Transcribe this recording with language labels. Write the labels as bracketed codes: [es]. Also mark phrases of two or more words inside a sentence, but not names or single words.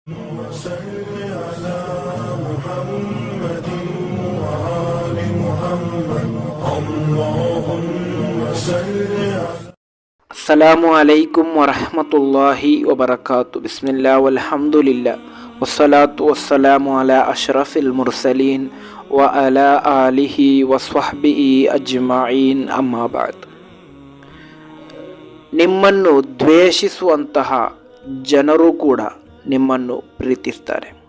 [ar] وصل على محمد وآل محمد اللهم صل على السلام عليكم ورحمة الله وبركاته. بسم الله والحمد لله والصلاة والسلام على أشرف المرسلين و على آله وصحبه أجمعين أما بعد. [kn] ನಿಮ್ಮನ್ನು ದ್ವೇಷಿಸುವಂತಹ ಜನರು ಕೂಡ ನಿಮ್ಮನ್ನು ಪ್ರೀತಿಸ್ತಾರೆ.